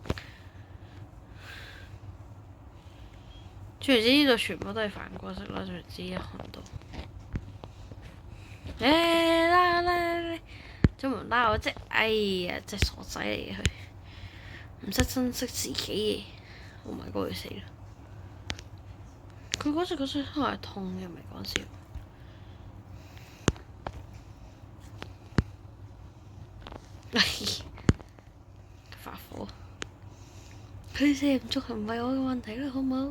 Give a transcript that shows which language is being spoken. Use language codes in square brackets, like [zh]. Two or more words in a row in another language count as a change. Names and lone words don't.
[yue] 總言之呢度全部都係反角色啦，總言之一看到。拉，做唔拉我啫！哎呀，隻傻仔嚟嘅佢，唔識珍惜自己嘅。 [en] Oh my god！ [yue] 佢死啦！佢嗰隻角色都係痛嘅，唔係講笑。發火！佢射唔足係唔係我嘅問題啦，好唔好？